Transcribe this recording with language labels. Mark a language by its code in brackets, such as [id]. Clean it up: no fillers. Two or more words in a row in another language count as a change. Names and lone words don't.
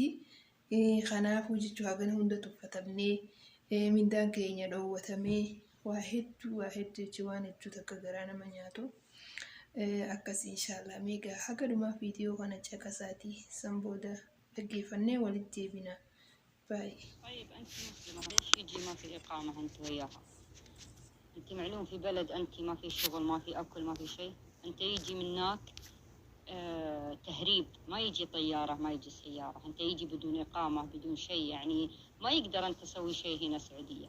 [om] Kanaafuu jechuu hagana hunda tuffatamnee mindaan keenya dhoowwatamee waa hedduu jechuun waan hedduu takka garaa nama nyaatu. Akkasii inshaallah meegaa haga dhumaa viidiyoo kana caqasaatii san booda dhaggeeffannee walitti deebina. [ar] باي. طيب أنت مسلمة ليش يجي ما في إقامة أنت وياها؟ أنت معلوم في بلد أنت ما في شغل ما في أكل ما في شيء، أنت يجي منك تهريب، ما يجي طيارة ما يجي سيارة، أنت يجي بدون إقامة بدون شيء، يعني ما يقدر أنت تسوي شيء هنا سعودية.